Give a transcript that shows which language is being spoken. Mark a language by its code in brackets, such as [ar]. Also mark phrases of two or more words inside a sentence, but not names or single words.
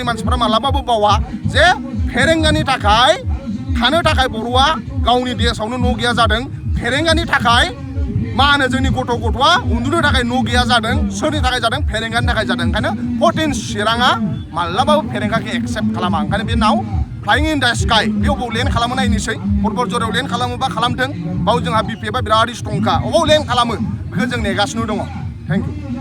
[brx] मानसिफ्रा मालाबाबो बावा जे फेरेंगानि थाखाय थानो थाखाय बर'आ गावनि देशआवनो न' गैया जादों फेरेंगानि थाखाय मा होनो जोंनि गथ'आ उन्दुनो थाखाय न' गैया जादों सोरनि थाखाय जादों फेरेंगानि थाखाय जादों ओंखायनो 14 चिराङा मालाबाबो फेरेंगाखौ एक्सेप्ट खालामा ओंखायनो बे नाव [en] flying in the sky [brx] बेयाव लेन्ड खालामो नायनोसै फुटबल जरायाव लेन्ड खालामोबा खालामथों बाव जोंहा BPF बिराद स्ट्रंखा अबाव लेन्ड खालामो बेखौ जों नेगासिनो दङ [en] thank you